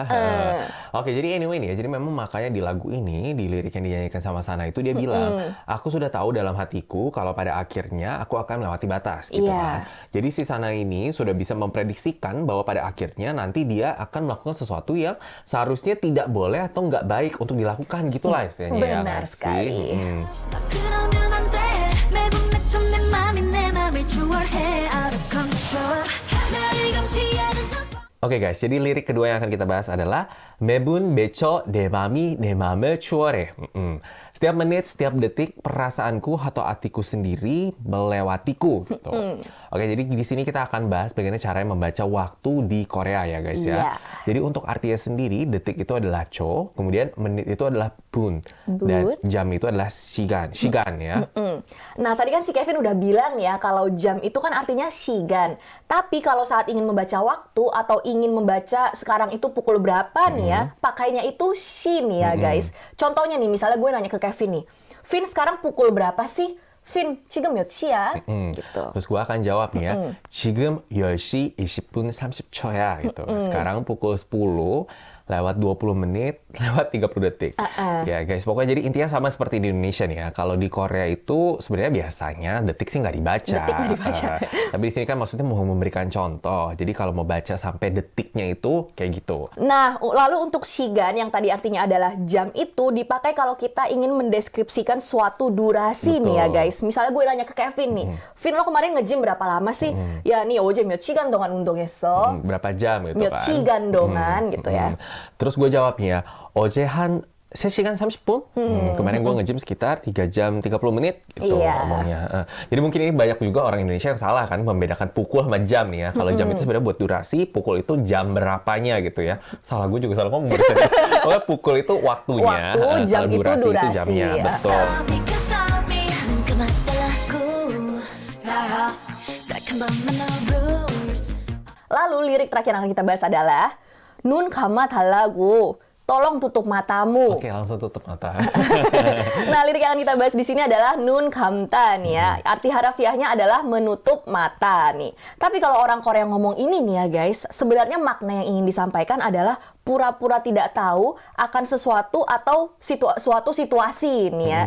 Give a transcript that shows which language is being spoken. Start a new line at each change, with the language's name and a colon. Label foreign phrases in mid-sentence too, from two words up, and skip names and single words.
Indonesian: Oke, jadi anyway nih ya, jadi memang makanya di lagu ini, di lirik yang dinyanyikan sama Sana itu dia bilang, aku sudah tahu dalam hatiku kalau pada akhirnya aku akan melewati batas gitu Iya. kan. Jadi si Sana ini sudah bisa memprediksikan bahwa pada akhirnya nanti dia akan melakukan sesuatu yang seharusnya tidak boleh atau nggak baik untuk dilakukan gitulah istilahnya ya. Benar nggak sih? sekali.
Korean: 막 그러면 안돼 매번 맺힌 내 맘이 내 맘을 추월해
English: out of control
Korean: 나를 감시하는 저
Indonesian: Oke guys, jadi lirik kedua yang akan kita bahas adalah
Korean: 매분 맺혀 내 맘이 내 맘을 추월해.
Indonesian: Setiap menit, setiap detik, perasaanku atau hatiku sendiri melewatiku. Gitu. Oke, jadi di sini kita akan bahas bagaimana cara membaca waktu di Korea ya guys ya. Iya. Jadi untuk artinya sendiri, detik itu adalah 초, kemudian menit itu adalah 분, dan jam itu adalah 시간 ya. Nah, tadi kan si Kevin udah bilang ya kalau jam itu kan artinya sigan. Tapi kalau saat ingin membaca waktu atau ingin membaca sekarang itu pukul berapa nih ya, pakainya itu shi nih ya guys. Contohnya nih, misalnya gue nanya ke Kevin nih, Vin sekarang pukul berapa sih?
Korean: Vin, 지금 몇 시야?
Indonesian: Gitu. Terus gue akan jawab nih ya,
Korean: 지금 10시 20분 30초야 gitu.
Indonesian: Sekarang pukul 10 lewat 20 menit, lewat 30 detik. Ya guys, pokoknya jadi intinya sama seperti di Indonesia nih ya. Kalau di Korea itu sebenarnya biasanya detik sih nggak dibaca. Detik nggak dibaca. Tapi di sini kan maksudnya mau memberikan contoh. Jadi kalau mau baca sampai detiknya itu kayak gitu. Nah, lalu untuk shigan yang tadi artinya adalah jam itu dipakai kalau kita ingin mendeskripsikan suatu durasi nih ya guys. Misalnya gue nanya ke Kevin nih, Vin lo kemarin nge-gym berapa lama sih? Ya nih,
Korean: 어제 몇 시간 동안 운동했어?
Indonesian: Berapa jam gitu 몇 kan.
Korean: 시간 동안
Indonesian: gitu ya. Terus gue jawabnya,
Korean: 어제 한 3시간 30분?
Indonesian: Kemarin gue nge-gym sekitar 3 jam 30 menit gitu Iya. ngomongnya. Jadi mungkin ini banyak juga orang Indonesia yang salah kan membedakan pukul sama jam nih ya. Kalau jam itu sebenarnya buat durasi, pukul itu jam berapanya gitu ya. Salah, gue juga salah ngomong barusan. Pokoknya pukul itu waktunya. Waktu, jam kalau itu durasi, jamnya. ya. Betul.
English: stop me
Korean: 난 그만 달라고 딱 한 번만
English: no rules
Indonesian: Lalu lirik terakhir yang akan kita bahas adalah
Korean: 눈 감아 달라고
Indonesian: tolong tutup matamu. Oke, langsung tutup mata. Nah, lirik yang akan kita bahas di sini adalah
Korean: 눈 감다
Indonesian: nih ya. Arti harafiahnya adalah menutup mata nih. Tapi kalau orang Korea ngomong ini nih ya guys, sebenarnya makna yang ingin disampaikan adalah pura-pura tidak tahu akan sesuatu atau suatu situasi nih ya.